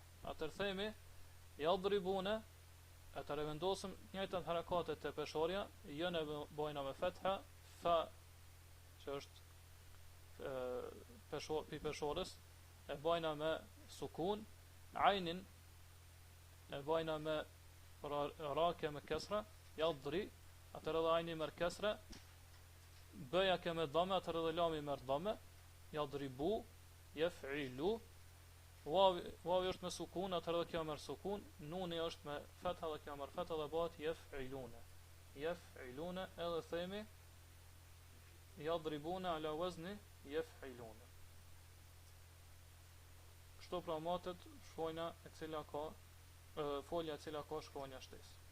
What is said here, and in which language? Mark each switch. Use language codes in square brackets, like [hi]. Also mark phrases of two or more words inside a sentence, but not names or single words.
[sq] Atër themi yadribuna, atër e vendosëm njëjtat harakatet e peshorja, jënë e bojna me fetha, fa që është pi peshores, e bojna me sukun, ajnin e bajna me rake me kesra, yadri, atër edhe ajni mer kesra, bëja ke me dhame, atër edhe lami mer dhame, yadribu, yaf'ilu, wavi është me sukun, atër edhe kjo mer sukun, nuni është me fetha dhe kjo mer fetha dhe bat yaf'ilune. Yaf'ilune edhe themi [ar] يضربون على وزن يفعلون. [sq] Kështu pra matet shkronja e cila ka folja e cila ka shkronja shtesë.